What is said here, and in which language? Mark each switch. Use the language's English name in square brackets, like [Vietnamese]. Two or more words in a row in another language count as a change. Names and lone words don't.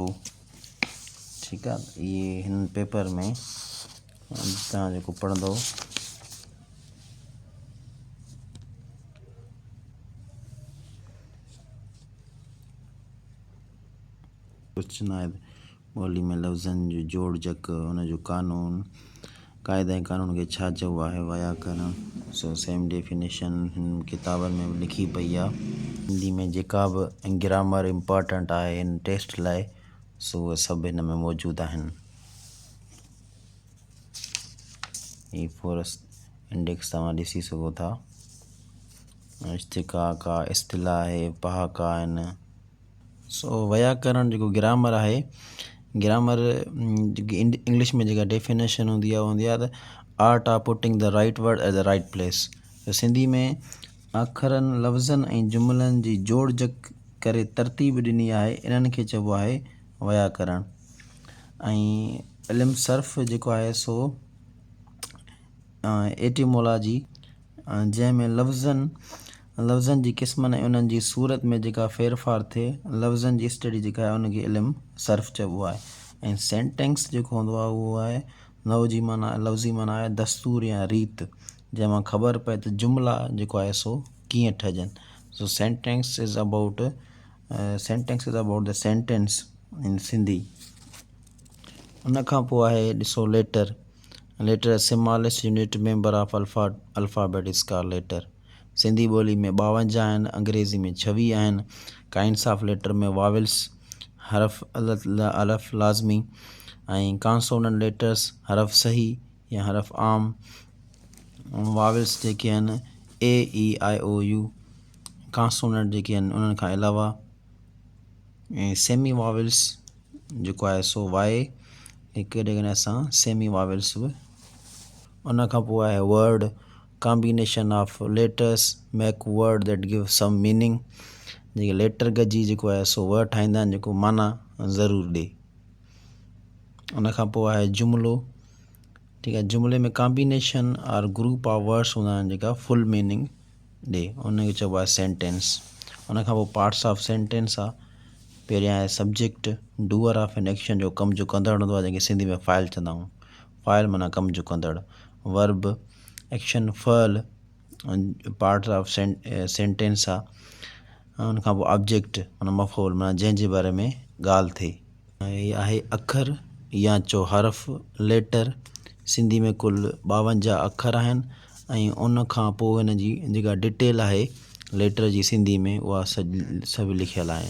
[Sindhi] ठीकु आहे, इहे हिन पेपर में तव्हां जेको पढ़ंदो क्वेश्चन आहे। ॿोली में लफ़्ज़नि जो जोड़ जक, हुनजो कानून, क़ाइदा ऐं कानून खे छा चइबो आहे, व्याकरण। सो सेम डेफिनेशन हिन किताबनि में लिखी पई आहे। हिंदी में जेका बि [English] grammar important [Sindhi] आहे हिन टेस्ट लाइ, सो उहे सभु हिन में मौजूदु आहिनि। ही [English] forest index [Sindhi] तव्हां ॾिसी सघो था। इश्तिक़ाक़ आहे, इस्तिलाह आहे, पहाका आहिनि। सो व्याकरण जेको ग्रामर आहे, ग्रामर जेकी इंग्लिश में जेका डेफिनेशन हूंदी आहे त [English] art of putting the right word at the right place. [Sindhi] त सिंधी में अखरनि, लफ़्ज़नि ऐं जुमिलनि जी जोड़ जक करे तरतीब ॾिनी आहे, इन्हनि खे चइबो आहे व्याकरण। ऐं इल्मु सर्फ़ जेको आहे सो एटिमोलॉजी, जंहिंमें लफ़्ज़नि जी क़िस्मनि ऐं उन्हनि जी सूरत में जेका फेरफार थिए, लफ़्ज़नि जी स्टडी जेका आहे उनखे इल्मु सर्फ़ चइबो आहे। ऐं सेंटेंस जेको हूंदो आहे उहो आहे लफ़्ज़ी माना आहे दस्तूर या रीत, जंहिंमां ख़बर पए त जुमिला जेको आहे सो कीअं ठहिजनि। [English] So sentence is about the sentence in Sindhi. [Sindhi] उन खां पोइ आहे ॾिसो [English] letter smallest unit member of alphabet is called letter. [Sindhi] सिंधी ॿोली में 52 आहिनि, अंग्रेज़ी में 26 आहिनि। [English] kinds of letter [Sindhi] में वावल्स, हरफ अलफ लाज़मी, ऐं [English] consonant letters, [Sindhi] हरफ सही या हरफ आम। वावल्स जेके आहिनि AEIOU, कॉन्सोनेंट जेके आहिनि उन्हनि खां अलावा। ऐं [English] semi vowels [Sindhi] जेको आहे सो वाए, कॾहिं कॾहिं असां [English] semi vowels [Sindhi] बि। उन खां पोइ आहे [English] word, combination of letters make word that give some meaning. [Sindhi] जेके लेटर गॾिजी जेको आहे सो वर्ड ठाहींदा आहिनि जेको माना ज़रूरु ॾिए। उन खां पोइ आहे जुमिलो। ठीकु आहे, जुमिले में [English] combination and group of words [Sindhi] हूंदा आहिनि जेका [English] full meaning [Sindhi] ॾिए, उनखे चइबो आहे सेंटेंस। उन खां पोइ [English] parts of sentence [Sindhi] आहे। पहिरियां आहे सब्जेक्ट, [English] doer of an action [Sindhi] जो कम जो कंदड़ हूंदो आहे, जंहिंखे सिंधी में फ़ाइल चवंदा आहियूं। फ़ाइल माना कम जो कंदड़। [English] verb, action, phal, parts of sentence आहे। [Sindhi] उन खां पोइ ऑब्जेक्ट माना मफ़ूल माना जंहिंजे बारे में ॻाल्हि थिए। ऐं आहे अखर या चो हरफ लेटर। सिंधी में कुल 52 अखर आहिनि ऐं उन खां पोइ हिन जी जेका डिटेल आहे लेटर जी सिंधी में उहा सभु लिखियलु आहे।